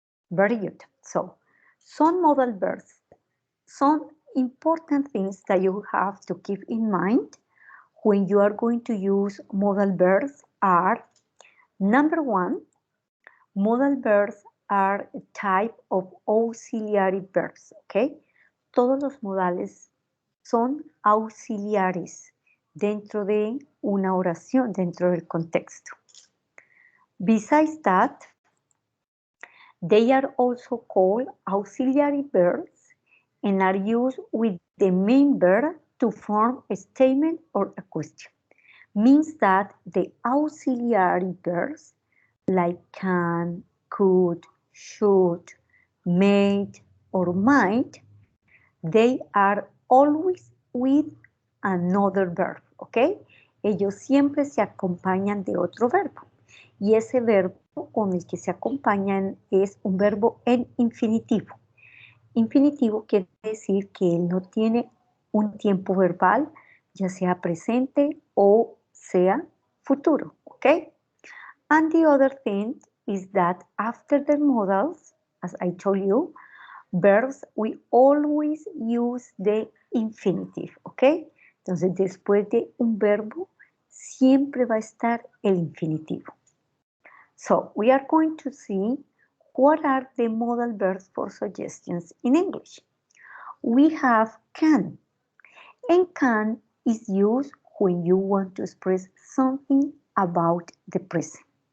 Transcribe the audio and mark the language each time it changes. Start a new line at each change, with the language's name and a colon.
English: Very good. So, some modal verbs, some important things that you have to keep in mind when you are going to use modal verbs are: number one, modal verbs are a type of auxiliary verbs, ¿ok?
Spanish: Todos los modales son auxiliares dentro de una oración, dentro del contexto.
English: Besides that, they are also called auxiliary verbs and are used with the main verb to form a statement or a question. Means that the auxiliary verbs like can, could, should, might, or might, they are always with another verb, ¿ok?
Spanish: Ellos siempre se acompañan de otro verbo. Y ese verbo con el que se acompañan es un verbo en infinitivo. Infinitivo quiere decir que él no tiene un tiempo verbal, ya sea presente o sea futuro, ¿ok?
English: And the other thing is that after the modals, as I told you, verbs, we always use the infinitive, ¿ok?
Spanish: Entonces, después de un verbo, siempre va a estar el infinitivo.
English: So, we are going to see what are the modal verbs for suggestions in English. We have can, and can is used when you want to express something about the present.